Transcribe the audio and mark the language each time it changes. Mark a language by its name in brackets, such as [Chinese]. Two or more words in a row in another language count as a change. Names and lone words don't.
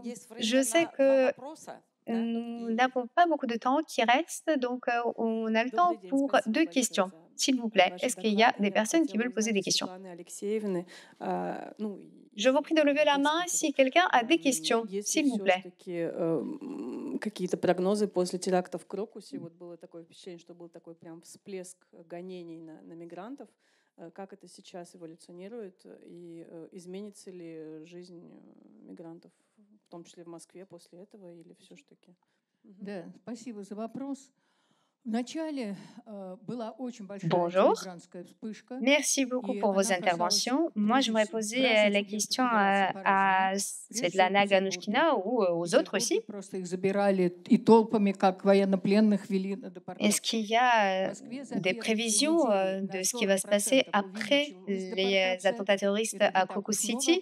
[French] Je sais que nous n'avons pas beaucoup de temps qui reste, donc on a le temps pour 2 questions. S'il vous plaît, est-ce qu'il y a des personnes qui veulent poser des questions? Je vous prie de lever la main si quelqu'un a des questions, s'il vous plaît. [Russian] Какие-то прогнозы после терактов в Крокусе, вот было такое впечатление, что был такой прям всплеск гонений на мигрантов. Как это сейчас эволюционирует и изменится ли жизнь мигрантов, в том числе в Москве после этого, или все-таки? Да, спасибо за вопрос. [French] Bonjour, merci beaucoup pour vos interventions. Moi, j'aimerais poser la question à Svetlana Ganushkina ou aux autres aussi. Est-ce qu'il y a des prévisions de ce qui va se passer après les attentats terroristes à Crocus City?